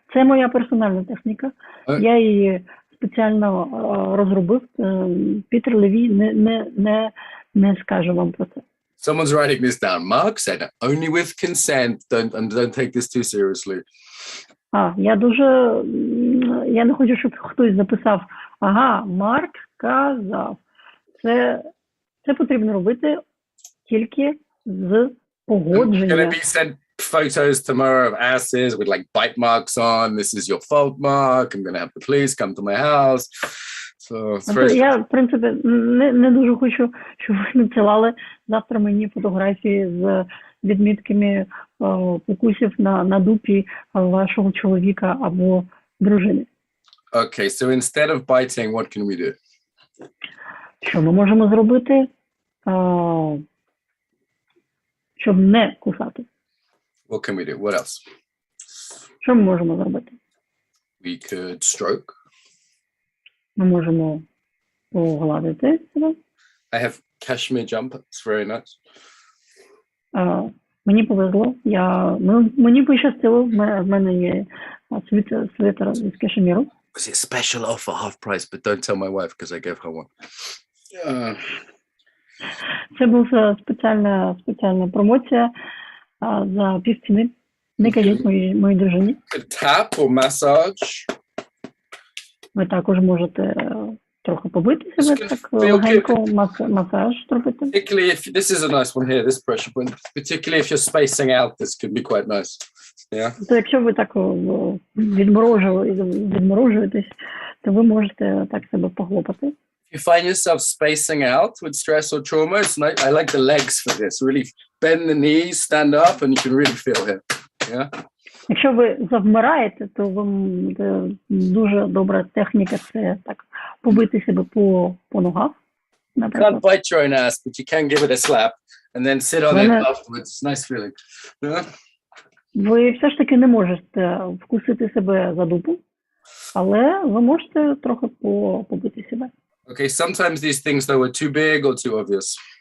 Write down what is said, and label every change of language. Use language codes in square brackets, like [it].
[uk] Це моя персональна техніка. Я її спеціально розробив. Пітер Леві не скаже вам про це. [en] Someone's writing this down. Mark said only with consent. Don't take this too seriously. [uk] Я не хочу, щоб хтось записав. Ага, Марк казав. Це потрібно робити тільки з погодження. [en] Going to be sent photos tomorrow of asses with like bite marks on. This is your fault, Mark. I'm going to have the police come to my house. [uk] Я, в принципі, не дуже хочу, щоб ви надсилали завтра мені фотографії з відмітками укусів на дупі вашого чоловіка або дружини. [en] Okay, so instead of biting, what can we do? [uk] Що ми можемо зробити, щоб не кусати? [en] What can we do? What else? [uk] Що ми можемо зробити? [en] We could stroke. [uk] Ми можемо погладити себе. [en] I have cashmere jumper. It's very nice. [uk] Мені повезло. Мені пощастило. В мене є свитер з кашеміру. [en] Was it special offer, half price? But don't tell my wife because I gave her one. [uk] Це була спеціальна промоція за півціни. Не кажіть моїй дружині. [en] Tap or massage. [uk] Ви також можете трохи побити себе, так легенько масаж зробити. [en] Particularly if this is a nice one here, this pressure point. Particularly if you're spacing out, this could be quite nice. Yeah. [uk] То якщо ви так відморожуєтесь, то ви можете так себе похлопати. [en] If you find yourself spacing out with stress or trauma, it's nice. I like the legs for this. Really bend the knees, stand up, and you can really feel here. Yeah. [uk] Якщо ви завмираєте, то вам дуже добра техніка це так побити себе по ногах. [en] You can't bite your own ass, but you can give it a slap and then sit on it afterwards. It's a nice feeling. Yeah. [uk] Ви все ж таки не можете вкусити себе за дупу, але ви можете трохи побити себе. [en] Okay, sometimes these things though are too big or too obvious.